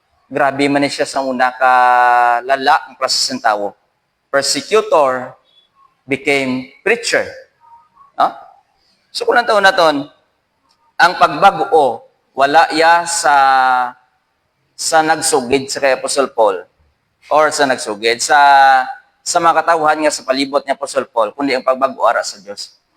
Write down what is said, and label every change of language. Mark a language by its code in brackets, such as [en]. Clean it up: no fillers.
[hil] Grabe man siya sa una ka lala ang klase ng tao. [en] Persecutor became preacher. [hil] No? So kung taon naton, ang pagbago wala sa nagsugid sa kay Apostle Paul or sa nagsugid sa mga katawhan nga sa palibot ni Apostle Paul, kundi ang pagbago ara sa Dios.